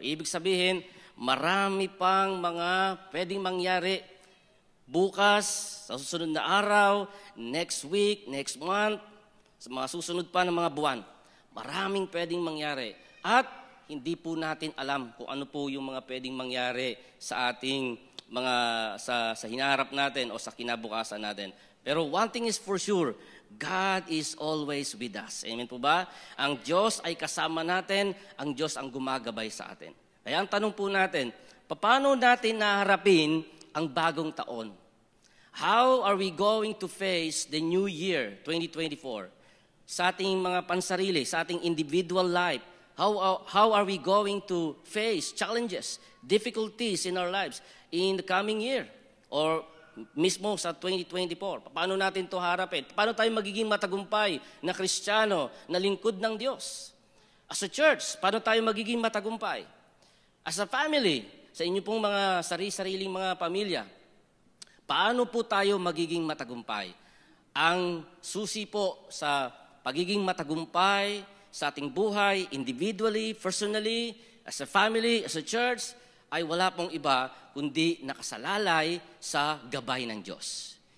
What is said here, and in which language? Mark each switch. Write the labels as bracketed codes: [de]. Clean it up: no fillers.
[tl] Ibig sabihin, marami pang mga pwedeng mangyari bukas, sa susunod na araw, [en] next week, next month, [tl] sa mga susunod pa ng mga buwan. Maraming pwedeng mangyari. At hindi po natin alam kung ano po yung mga pwedeng mangyari sa ating mga sa hinaharap natin o sa kinabukasan natin. [en] Pero one thing is for sure, God is always with us. [tl] Amen po ba? Ang Diyos ay kasama natin, ang Diyos ang gumagabay sa atin. Kaya ang tanong po natin, paano natin naharapin ang bagong taon? [en] How are we going to face the new year, 2024? [tl] Sa ating mga pansarili, sa ating [en] individual life, how are we going to face challenges, difficulties in our lives in the coming year? [tl] Or mismo sa 2024, paano natin ito harapin? Paano tayo magiging matagumpay na Kristiyano, na lingkod ng Diyos? [en] As a church, [tl] paano tayo magiging matagumpay? [en] As a family, [tl] sa inyo pong mga sariling mga pamilya, paano po tayo magiging matagumpay? Ang susi po sa pagiging matagumpay sa ating buhay, [en] individually, personally, as a family, as a church, [tl] ay wala pong iba kundi nakasalalay sa gabay ng Diyos.